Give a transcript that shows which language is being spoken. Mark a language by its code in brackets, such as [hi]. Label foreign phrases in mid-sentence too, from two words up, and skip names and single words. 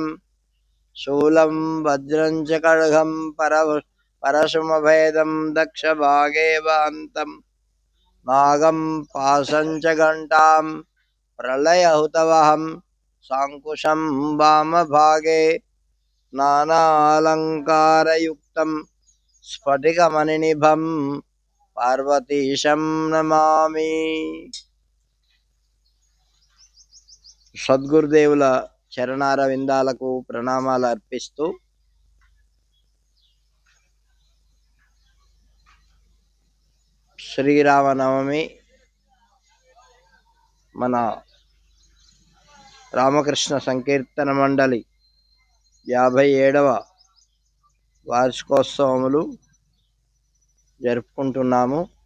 [sa] शूलं वज्रं च खड्गं परशुमभेदं दक्षभागे वान्तं नागं पाशं च घण्टां प्रलयहुतवहं साङ्कुशं वामभागे नानालङ्कारयुक्तं स्फटिकमणिनिभं पार्वतीशं नमामि। [te] సద్గురుదేవుల చరణార విందాలకు ప్రణామాలు అర్పిస్తూ శ్రీరామనవమి మన రామకృష్ణ సంకీర్తన మండలి 57వ వార్షికోత్సవములు జరుపుకుంటున్నాము.